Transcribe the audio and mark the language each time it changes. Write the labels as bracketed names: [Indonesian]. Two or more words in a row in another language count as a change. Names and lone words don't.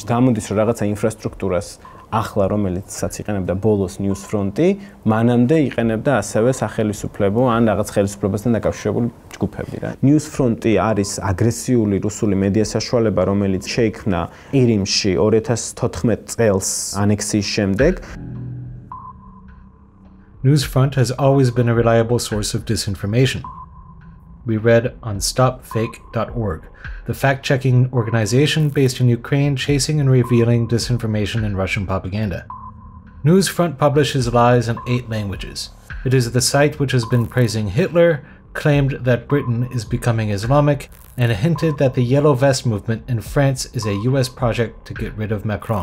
[Georgian] გამოდის, რომ რაღაცა ინფრასტრუქტურას ახლა რომელიცაც იყენებდა ბოლოს ნიუსფრონტი, მანამდე იყენებდა ასევე სახელმწიფო ან რაღაც ხელისუფლებასთან დაკავშირებული ჯგუფები რა. ნიუსფრონტი არის აგრესიული რუსული მედია საშუალება, რომელიც შეიქმნა ყირიმში 2014 წელს ანექსიის შემდეგ. [English] Newsfront has always been a reliable source of disinformation. We read on stopfake.org, the fact-checking organization based in Ukraine chasing and revealing disinformation and Russian propaganda. Newsfront publishes lies in 8 languages. It is the site which has been praising Hitler, claimed that Britain is becoming Islamic and hinted that the Yellow Vest movement in France is a US project to get rid of Macron.